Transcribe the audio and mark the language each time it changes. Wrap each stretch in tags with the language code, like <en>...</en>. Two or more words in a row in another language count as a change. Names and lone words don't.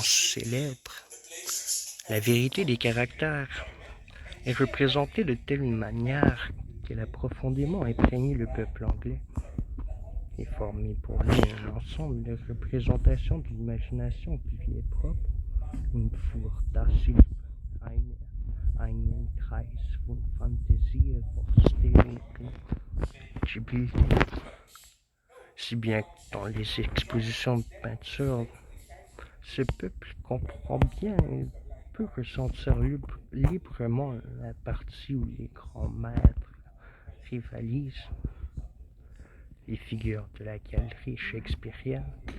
<fr>célèbres, la vérité des caractères est représentée de telle manière qu'elle a profondément imprégné le peuple anglais et formé pour lui un ensemble de représentations de l'imagination qui lui est propre, une Fantasie,</fr> <de>einen Kreis von Fantasie vorstellungen gebildet.</de> <fr>Si bien que dans les expositions de peinture, ce peuple comprend bien et peut ressentir librement la partie où les grands maîtres rivalisent. Les figures de la galerie shakespearienne.</fr>